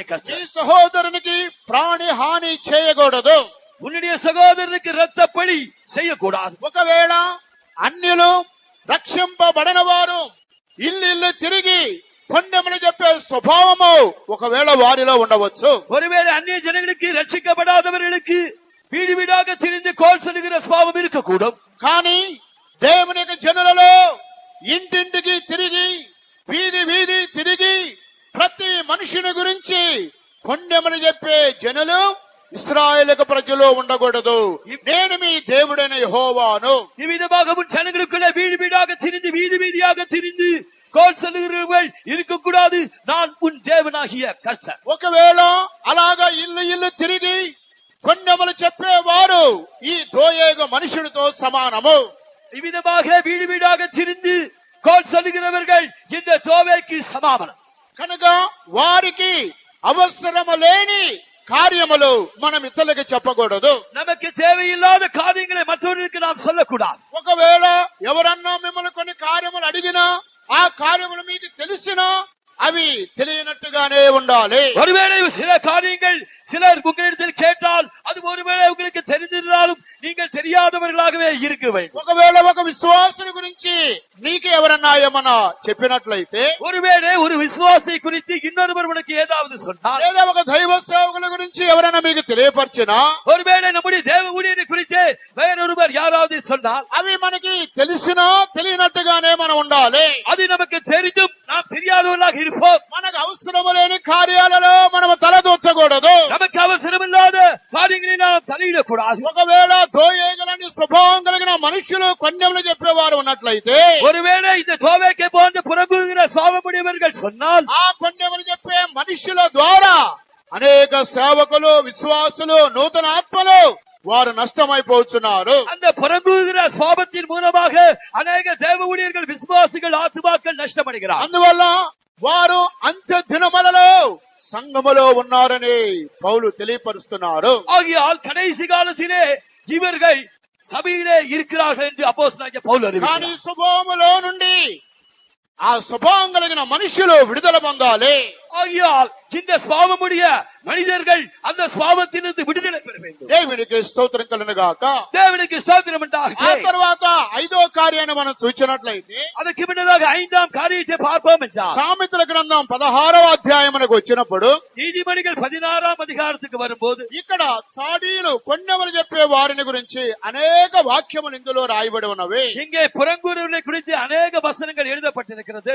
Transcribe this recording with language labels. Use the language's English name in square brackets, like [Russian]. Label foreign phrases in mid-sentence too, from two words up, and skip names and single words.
[Telugu] నీ [Tamil] கர்த்தர். [Telugu] సహోదరునికి ప్రాణి హాని చేయకూడదు. [Tamil] உன்னுடைய சகோதரனுக்கு ரத்த பலி செய்யக்கூடாது. [Telugu] ఒకవేళ అన్యులు రక్షింపబడిన వారు ఇల్లు తిరిగి కొండెములు చెప్పే స్వభావము ఒకవేళ వారిలో ఉండవచ్చు. [Tamil] ஒருவேளை அந்நிய ஜனங்களுக்கு ரட்சிக்கப்படாதவர்களுக்கு வீடு வீடாக திரிந்து கோல் சொல்லுகிற சுபாவம் இருக்கக்கூடும். [Telugu] కానీ దేవుని యొక్క జనులలో ఇంటింటికి తిరిగి వీధి వీధి తిరిగి ప్రతి మనుషుని గురించి కొండెములు చెప్పే జనులు ఇశ్రాయేలు ప్రజలు ఉండకూడదు, నేను మీ దేవుడైన యెహోవాను. [Tamil] இவ்விதமாக உன் ஜனங்களுக்குள்ளே வீடு வீடாக திரிந்து வீதி வீதியாக திரிந்து கோல் சொல்லுகிறவர்கள் இருக்கக்கூடாது, நான் உன் தேவனாகிய கர்த்தர். [Telugu] ఒకవేళ అలాగా ఇల్లు తిరిగి కొండెములు చెప్పేవారు ఈ దోయేగు మనుషుడితో సమానము. [Tamil] இவ்விதமாக வீடு வீடாக திரிந்து கோல் சொல்லுகிறவர்கள் இந்த தோவேக்கு சமானம். [Telugu] కనుక వారికి అవసరము లేని కార్యములు మనం ఇతరులకు చెప్పకూడదు. [Tamil] நமக்கு தேவையில்லாத காரியங்களை மற்றவர்களுக்கு நாம் சொல்லக்கூடாது. [Telugu] ఒకవేళ ఎవరన్నా మిమ్మల్ని కొన్ని కార్యములు అడిగినా ఆ కార్యములు మీకు తెలిసినా అవి తెలియనట్టుగానే ఉండాలి. [Tamil] ஒருவேளை சில காரியங்கள் சிலர் உங்களிடத்தில் கேட்டால் அது ஒருவேளை உங்களுக்கு தெரிந்திருந்தாலும் நீங்கள் தெரியாத உள்ளவர்களாகவே இருக்க வேண்டும். [Telugu] ఒకవేళ ఒక విశ్వాసుని గురించి నీకు ఎవరన్నా ఏమన్నా చెప్పినట్లయితే, [Tamil] ஒருவேளை ஒரு விசுவாசி குறித்து இன்னொருவர் உனக்கு ஏதாவது சொன்னார், [Telugu] లేదా ఒక దైవ సేవకుల గురించి ఎవరైనా మీకు తెలియపరిచినా, [Tamil] ஒருவேளை நம்முடைய தேவ ஊழியரை குறித்து வேறொருவர் யாராவது சொன்னால், [Telugu] అవి మనకి తెలిసినా తెలియనట్టుగానే మనం ఉండాలి. [Tamil] அது நமக்கு தெரிந்தும் நாம் தெரியாதவர்களாக இருப்போம். [Telugu] మనకు అవసరము లేని కార్యాలలో మనం తలదూర్చకూడదు. [Tamil] நமக்கு அவசரமில்லாத காரியங்களில் நாம் தலையிடக்கூடாது. [Telugu] ఒకవేళ దోయేగలని స్వభావం కలిగిన మనుషులు కొన్యములు చెప్పేవారు ఉన్నట్లయితే, [Tamil] ஒருவேளை இந்த தோவேக்கை போன்ற புறங்குகிற சாபமுடையவர்கள் சொன்னால், [Telugu] ఆ కొన్యములు చెప్పే మనుషుల ద్వారా అనేక సేవకులు, విశ్వాసులు, నూతన ఆత్మలు వారు నష్టమైపోతున్నారు. [Tamil] அந்த புறங்குகிற சாபத்தின் மூலமாக அநேக தேவ ஊழியர்கள், விசுவாசிகள், ஆத்துமாக்கள் நஷ்டமடைகிறார். [Telugu] అందువల్ల వారు అంత్య దినములలో సంఘములో ఉన్నారని పౌలు తెలియపరుస్తున్నారు. [Tamil] ஆகியால் கடைசி காலத்திலே இவர்கள் சபையிலே இருக்கிறார்கள் என்று அப்போஸ்தலனாகிய பவுல் [Telugu] కానీ [Tamil] அறிவிக்கிறார். [Telugu] స్వభావములో నుండి ఆ స్వభావం కలిగిన మనుషులు విడుదల పొందాలి. [Tamil] ஆகியால் இந்த சுவாபமுடைய மனிதர்கள் அந்த சுவாபத்திலிருந்து விடுதலை பெற வேண்டும். [Telugu] దేవునికి స్తోత్రం కలుగునుగాక. [Tamil] தேவனுக்கு ஸ்தோத்திரம் [Telugu] ఆ [Tamil] உண்டாகட்டும். [Telugu] తర్వాత ఐదో కార్యాన్ని మనం చూసినట్లయితే, [Tamil] அதற்கு முன்னதாக 5ஆம் காரியத்தை பார்ப்போம் என்றால், [Telugu] సామెతల గ్రంథం 16వ అధ్యాయమునకు వచ్చినప్పుడు [Tamil] நீதிமொழிகள் 16ஆம் அதிகாரத்துக்கு வரும்போது, [Telugu] ఇక్కడ సాడీలు కొన్నెవరు చెప్పే వారిని గురించి అనేక వాక్యములు ఇందులో రాయబడి ఉన్నవి. [Tamil] இங்கே புறங்கூறுகளை குறித்து அநேக வசனங்கள் எழுதப்பட்டிருக்கிறது.